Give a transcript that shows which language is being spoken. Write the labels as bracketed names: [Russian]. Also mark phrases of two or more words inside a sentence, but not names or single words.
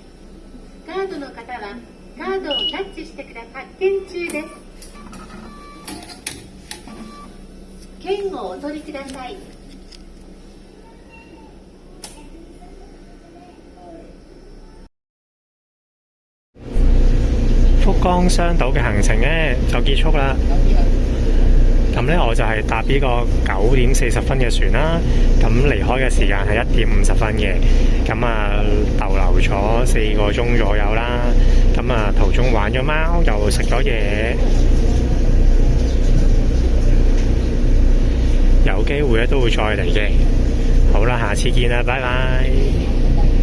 [Japanese] カードの方はカードをタッチしてください。発券中です。券をお取りください。 [Cantonese] 福岡雙島嘅行程咧就結束啦。咁咧我就係搭呢個9點40分嘅船啦，咁離開嘅時間係1點50分嘅，咁逗留咗4個鐘左右啦，咁途中玩咗貓，又食咗嘢，有機會咧都會再嚟嘅。好啦，下次見啦，拜拜。